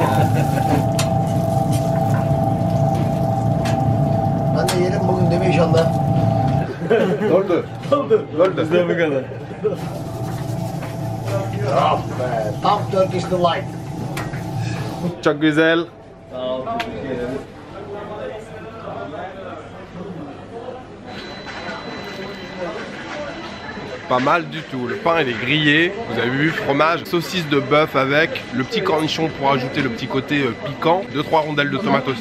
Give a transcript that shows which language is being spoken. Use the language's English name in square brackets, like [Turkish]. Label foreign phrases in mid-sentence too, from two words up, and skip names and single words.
[Turkish] Ben de yerim bugün değil mi inşallah? Doldu. Bizde bu kadar. Ah be, tam [English] Turkish delight. [Turkish] Çok güzel. [French] Pas mal du tout, le pain il est grillé, vous avez vu, fromage, saucisse de bœuf avec, le petit cornichon pour ajouter le petit côté piquant, 2-3 rondelles de tomates aussi.